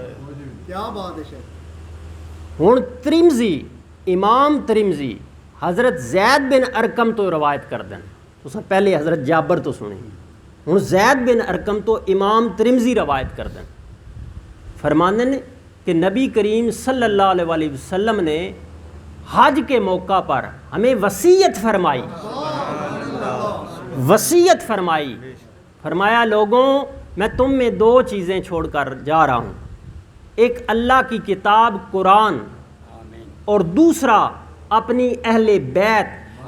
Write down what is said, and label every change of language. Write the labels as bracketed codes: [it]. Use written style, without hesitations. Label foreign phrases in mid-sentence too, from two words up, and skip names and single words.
[ur] کیا بات ہے شیخ. [pa] ہݨ ترمذی، امام ترمذی حضرت زید بن ارقم توں روایت کردے نیں. تساں پہلے حضرت جابر توں سنی، ہݨ زید بن ارقم توں امام ترمذی روایت کردے نیں. فرماندے نیں [ur] کہ نبی کریم [ar] صلى الله عليه وسلم [ur] نے حج کے موقع پر ہمیں وصیت فرمائی، وصیت فرمائی. فرمایا، لوگوں، میں تم میں دو چیزیں چھوڑ کر جا رہا ہوں، ایک اللہ کی کتاب قرآن اور دوسرا اپنی اہلِ بیت.